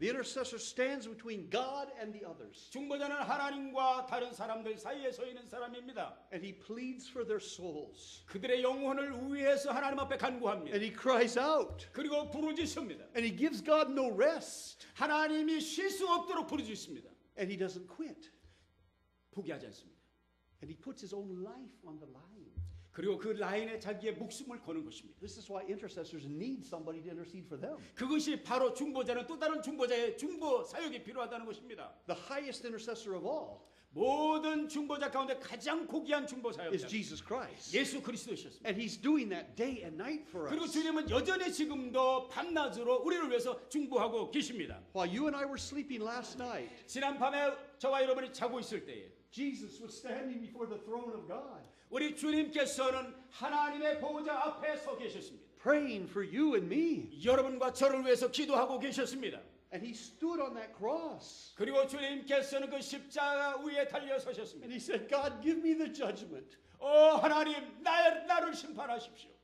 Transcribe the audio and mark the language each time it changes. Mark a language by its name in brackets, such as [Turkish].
[English] The intercessor stands between God and the others. [Korean] 중보자는 하나님과 다른 사람들 사이에 서 있는 사람입니다. [English] And he pleads for their souls. [Korean] 그들의 영혼을 위해서 하나님 앞에 간구합니다. [English] And he cries out. [Korean] 그리고 부르짖습니다. [English] And he gives God no rest. [Korean] 하나님이 쉴 수 없도록 부르짖습니다. [English] And he doesn't quit. [Korean] 포기하지 않습니다. [English] And he puts his own life on the line. [Korean] 그리고 그 라인에 자기의 목숨을 거는 것입니다. [English] This is why intercessors need somebody to intercede for them. [Korean] 그것이 바로 중보자는 또 다른 중보자의 중보 사역이 필요하다는 것입니다. [English] The highest intercessor of all [Korean] 모든 중보자 가운데 가장 고귀한 중보 [English] is [Korean] 사역자 [English] Jesus Christ. [Korean] 예수 그리스도이셨습니다. [English] And he's doing that day and night for [Korean] 그리고 [English] us. [Korean] 주님은 여전히 지금도 밤낮으로 우리를 위해서 중보하고 계십니다. [English] While you and I were sleeping last night, [Korean] 지난 밤에 저와 여러분이 자고 있을 때에 [English] Jesus was standing before the throne of God, [Korean] 우리 주님께서는 하나님의 보좌 앞에 서 계셨습니다. [English] praying for you and me. [Korean] 여러분과 저를 위해서 기도하고 계셨습니다. [English] And he stood on that cross. [Korean] 그리고 주님께서는 그 십자가 위에 달려 [English] And [Korean] 서셨습니다. [English] he said, God, give me the judgment. [Korean] 하나님 나를 심판하십시오.